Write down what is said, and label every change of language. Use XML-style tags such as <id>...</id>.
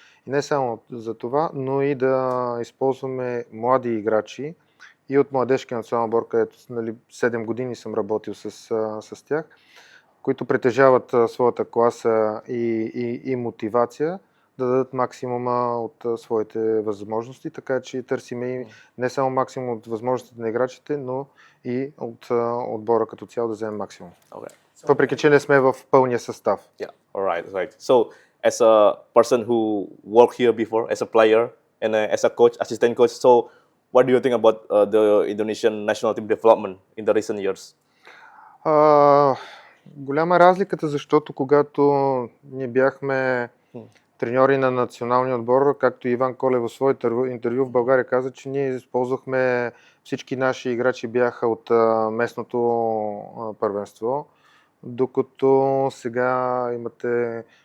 <bg>И не само за това, но и да използваме млади играчи и от младежкия национален отбор, където 7 години съм работил с тях, които притежават своята класа и мотивация да дадат максимума от своите възможности, така че търсиме не само максимум от възможностите на играчите, но и от отбора като цяло да вземем максимум.</bg> <en>Okay.</en> <bg>Въпреки че не сме в пълния състав.</bg> <en>Yeah, alright. So, as a person who worked here before, as a player and as a coach, assistant coach, so what do you think about the Indonesian national team development in the recent years?</en> <bg>Голяма разликата, защото когато ние бяхме треньори на националния отбор, както Иван Колев в своето интервю в България каза, че ние използвахме всички наши играчи бяха от местното първенство, докато сега имате</bg>